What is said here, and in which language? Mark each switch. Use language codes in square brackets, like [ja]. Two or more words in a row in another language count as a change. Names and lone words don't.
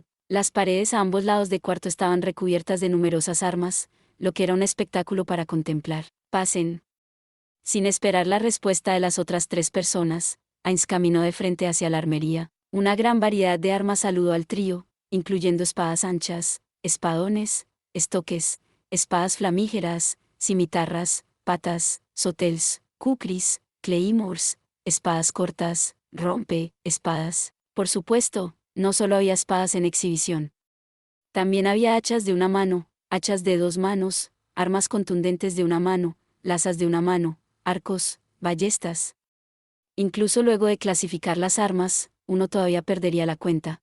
[es] Las paredes a ambos lados del cuarto estaban recubiertas de numerosas armas, lo que era un espectáculo para contemplar. Pasen. Sin esperar la respuesta de las otras 3 personas, Ainz caminó de frente hacia la armería. Una gran variedad de armas saludó al trío, incluyendo espadas anchas, espadones, estoques, espadas flamígeras, cimitarras, patas, sotels, kukris, claymores, espadas cortas, rompe, espadas. Por supuesto, no solo había espadas en exhibición. También había hachas de una mano, hachas de 2 manos, armas contundentes de una mano, lanzas de una mano, arcos, ballestas. Incluso luego de clasificar las armas, uno todavía perdería la cuenta.